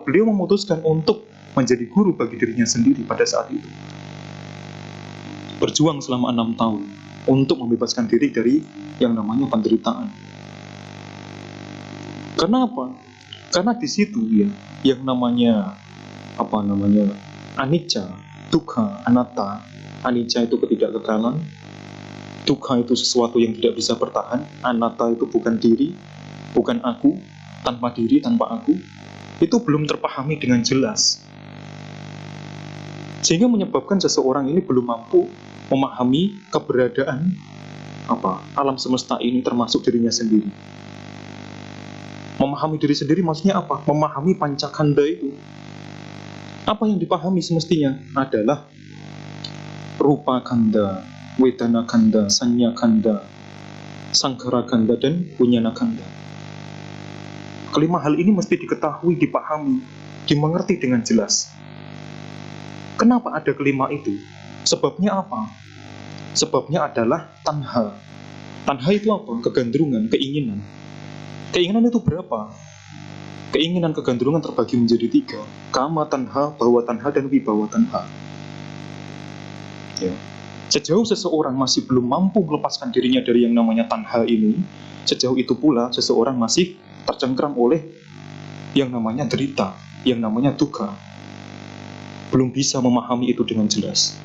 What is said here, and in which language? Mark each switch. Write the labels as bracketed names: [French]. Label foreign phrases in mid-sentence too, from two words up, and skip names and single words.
[Indonesian] Beliau memutuskan untuk menjadi guru bagi dirinya sendiri pada saat itu. Berjuang selama 6 tahun untuk membebaskan diri dari yang namanya penderitaan. Karena apa? Karena di situ ya, yang namanya [Pali] anicca, dukkha, anatta. [Indonesian] Anicca itu ketidakkekalan, dukkha itu sesuatu yang tidak bisa bertahan, anatta itu bukan diri, bukan aku, tanpa diri, tanpa aku. Itu belum terpahami dengan jelas, sehingga menyebabkan seseorang ini belum mampu memahami keberadaan alam semesta ini, termasuk dirinya sendiri. Memahami diri sendiri maksudnya apa? Memahami pancakanda itu. Apa yang dipahami semestinya adalah [Pali] rupa kanda, wedana kanda, sanya kanda, sankhara kanda, [Indonesian] dan [Pali] winyana kanda. [Indonesian] Kelima hal ini mesti diketahui, dipahami, dimengerti dengan jelas. Kenapa ada kelima itu? Sebabnya apa? Sebabnya adalah tanha. Tanha itu apa? Kegandrungan, keinginan. Keinginan itu berapa? Keinginan kegandrungan terbagi menjadi 3. [Pali] Kama tanha, bhawa tanha, [Indonesian] dan [Pali] wibawa tanha. [Indonesian] Ya. Sejauh seseorang masih belum mampu melepaskan dirinya dari yang namanya tanha ini, sejauh itu pula seseorang masih tercengkram oleh yang namanya derita, yang namanya dukkha. Belum bisa memahami itu dengan jelas.